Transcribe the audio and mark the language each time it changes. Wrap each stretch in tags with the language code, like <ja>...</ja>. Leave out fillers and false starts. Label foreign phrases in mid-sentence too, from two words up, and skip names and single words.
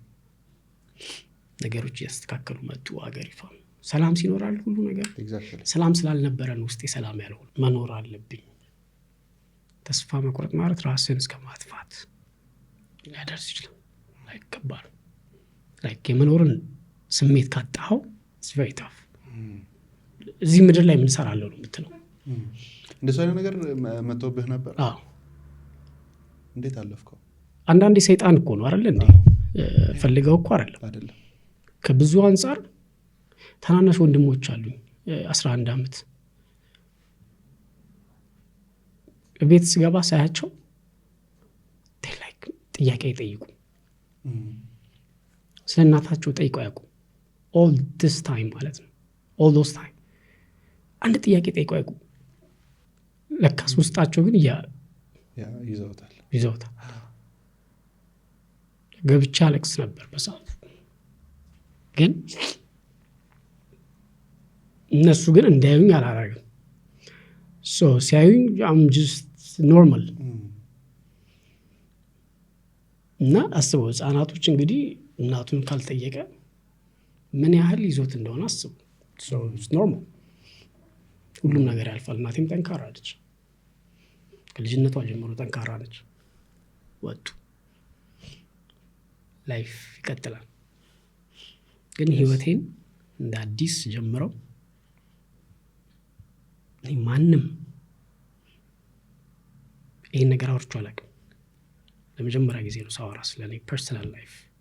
<am>ነገሮች ያስተካከሉ መጡ። አገሪቷ ሰላም ሲኖራል ሁሉ ነገር ሰላም ስላልነበረ ነው ውስጤ ሰላም ያልሆነ። መኖር አለብኝ። ተስፋ መቁረጥ ማለት ራስን እስከ ማጥፋት ሊያደርስ ይችላል። ከባድ የመኖርን ስሜት ካጣኸው</am> <en>it's very tough።</en> <am>እዚህ ምድር ላይ ምን እሰራለሁ ነው የምትለው። እንደሱ አይነት ነገር መጥቶብህ ነበር? አዎ። እንዴት አለፍከው? አንዳንዴ ሰይጣን እኮ ነው አይደል እንዴ? ፈልገው እኮ አይደለም። ከብዙ አንጻር ታናናሽ ወንድሞች አሉኝ 11 ዓመት ቤት ስገባ ሳያቸው ጥያቄ ይጠይቁ። ስለ እናታቸው ጠይቀው ያውቁ።</am> <en>all this time</en> <am>ማለት ነው</am> <en>all those time</en> <am>አንድ ጥያቄ ጠይቀው ያውቁ። ለካስ ውስጣቸው ግን ይዘውታል። ገብቻ አለቅስ ነበር በሰዓቱ። ግን እነሱ ግን እንዳዩኝ አላረግም። ሲያዩኝ</am> <en>I'm just normal።</en> <am>እና አስበው ህፃናቶች እንግዲህ እናቱን ካልጠየቀ ምን ያህል ይዞት እንደሆነ አስቡ።</am> <en>it's normal።</en> <am>ሁሉም ነገር ያልፋል። እናቴም ጠንካራ ነች። ከልጅነቷ ጀምሮ ጠንካራ ነች። ወጡ ላይፍ ይቀጥላል። ግን ህይወቴን እንደ አዲስ ጀምረው ማንም ይህን ነገር አውርቼ አላውቅም። ለመጀመሪያ ጊዜ ነው ሳወራ ስለኔ</am> <en>personal life።</en>